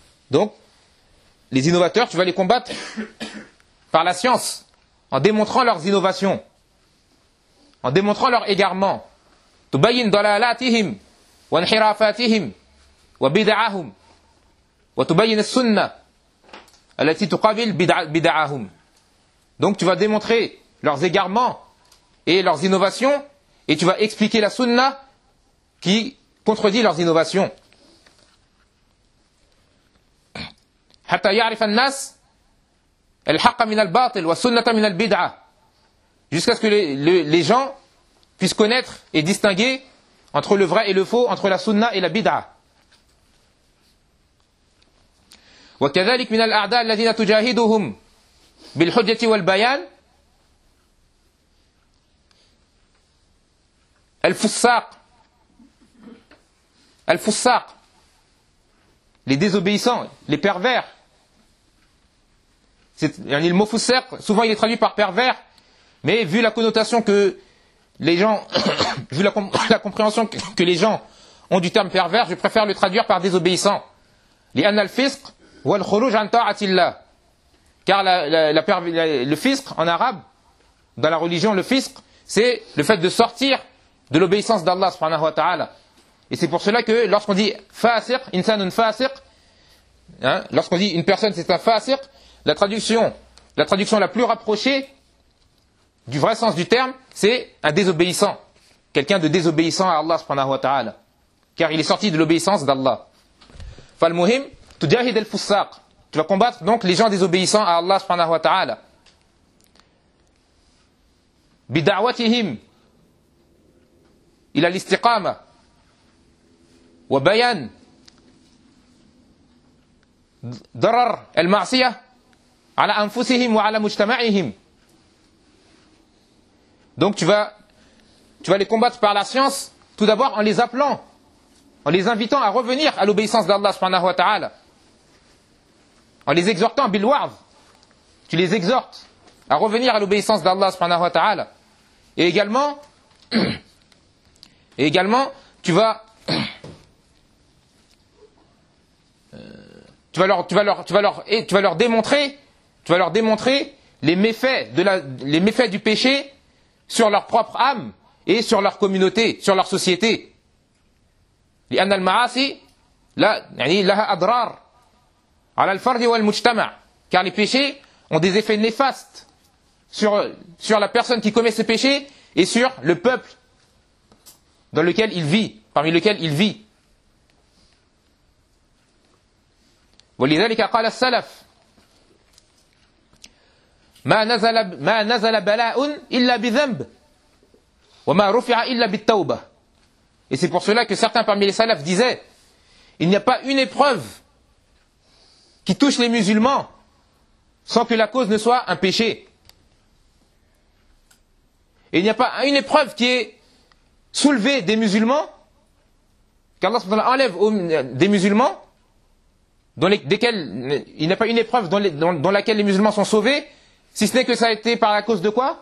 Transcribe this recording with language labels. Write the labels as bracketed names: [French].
[French] Donc, les innovateurs, tu vas les combattre par la science, en démontrant leurs innovations, en démontrant leur égarement. [Arabic] تبين ضلالاتهم وانحرافاتهم وبدعهم وتبين السنة التي تقابل بدعهم. [French] Donc, tu vas démontrer leurs égarements et leurs innovations. Et tu vas expliquer la sunna qui contredit leurs innovations. [Arabic] حتى يعرف الناس الحق من الباطل والسنة من البدعة. [French] Jusqu'à ce que les gens puissent connaître et distinguer entre le vrai et le faux, entre la sunna et la bid'a. [Arabic] وكذلك من الأعداء الذين تجاهدهم بالحجة والبيان الفساق. الفساق. [French] Les désobéissants, les pervers. C'est, yani, le mot فساق, souvent il est traduit par pervers, mais vu la connotation que les gens, vu la compréhension que les gens ont du terme pervers, je préfère le traduire par désobéissant. [Arabic] لأن الفسق هو الخروج عن طاعة الله. [French] Car le fisq en arabe, dans la religion, le fisq, c'est le fait de sortir de l'obéissance d'Allah subhanahu wa ta'ala. Et c'est pour cela que lorsqu'on dit fasiq, insanun fasiq, lorsqu'on dit une personne c'est un fasiq, la traduction la plus rapprochée du vrai sens du terme, c'est un désobéissant. Quelqu'un de désobéissant à Allah subhanahu wa ta'ala. Car il est sorti de l'obéissance d'Allah. [Arabic] Fal muhim, tujahid al-fussaq. [French] Tu vas combattre donc les gens désobéissants à Allah subhanahu wa ta'ala. [Arabic] Bidawatihim. إلى الاستقامة وبيان ضرر المعصية على أنفسهم وعلى مجتمعهم. [French] Donc tu vas les combattre par la science, tout d'abord en les appelant, en les invitant à revenir à l'obéissance d'Allah subhanahu wa ta'ala, en les exhortant bilwa'd, tu les exhortes à revenir à l'obéissance d'Allah subhanahu wa ta'ala. Et également Et également, tu vas leur démontrer les méfaits du péché sur leur propre âme et sur leur communauté, sur leur société. [Arabic] لأن المعاصي لا يعني لها أضرار على الفرد والمجتمع. [French] Car les péchés ont des effets néfastes sur la personne qui commet ce péché et sur le peuple dans lequel il vit, parmi lequel il vit. [Arabic] ولذلك قال السلف ما نزل بلاء إلا بذنب وما رفع إلا بالتوبة. [French] Et c'est pour cela que certains parmi les salafs disaient, il n'y a pas une épreuve qui touche les musulmans sans que la cause ne soit un péché. Et il n'y a pas une épreuve qui est soulevée des musulmans, qu'Allah subhanahu wa ta'ala enlève des musulmans, il n'y a pas une épreuve dans laquelle les musulmans sont sauvés, si ce n'est que ça a été par la cause de quoi?